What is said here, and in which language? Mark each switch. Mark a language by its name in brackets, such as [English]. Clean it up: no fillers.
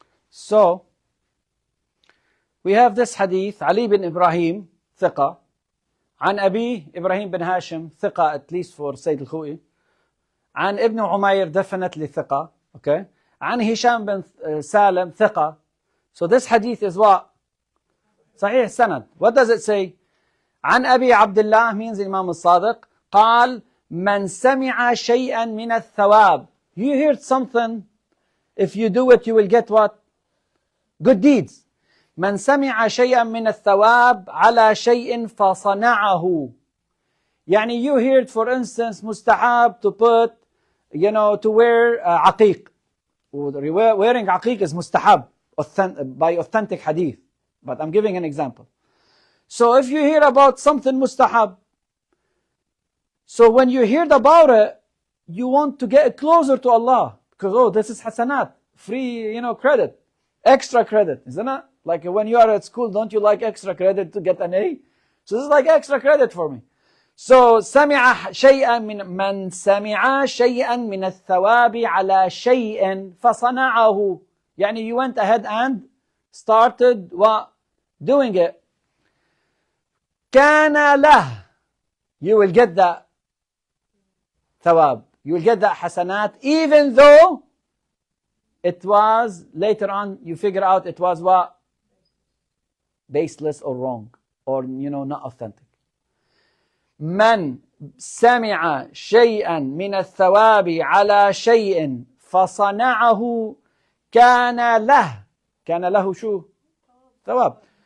[English] So, we have this hadith, Ali bin Ibrahim, ثقة, [Arabic] عن أبي إبراهيم بن هاشم, ثقة [English] at least for Sayyid al-Khu'i, [Arabic] عن ابن عمير, [English] definitely ثقة, okay, [Arabic] عن هشام بن سالم, ثقة. [English] So this hadith is what? [Arabic] صحيح السند. [English] What does it say? [Arabic] عن أبي عبد الله [English] means Imam al-Sadiq, [Arabic] قال من سمع شيئا من الثواب. [English] You heard something, if you do it you will get what? Good deeds. [Arabic] من سمع شيئا من الثواب على شيء فصنعه. يعني [English] you heard, for instance, mustahab to put, to wear [Arabic] عقيق. [English] Wearing [Arabic] عقيق [English] is mustahab by authentic hadith. But I'm giving an example. So if you hear about something mustahab, so when you heard about it, you want to get closer to Allah. Because, this is hasanat, free, credit. Extra credit, isn't it? Like when you are at school, don't you like extra credit to get an A? So this is like extra credit for me. So [Arabic] سمع شيئا من سمع شيئا من الثواب على شيء فصنعه. يعني [English] you went ahead and started doing it. [Arabic] كان له. [English] You will get that [Arabic] ثواب. [English] You will get that hasanat, even though it was, later on, you figure out it was what? Baseless or wrong. Or, not authentic. [Arabic] من سمع شيئا من الثواب على شيء فصنعه كان له شو؟ ثواب.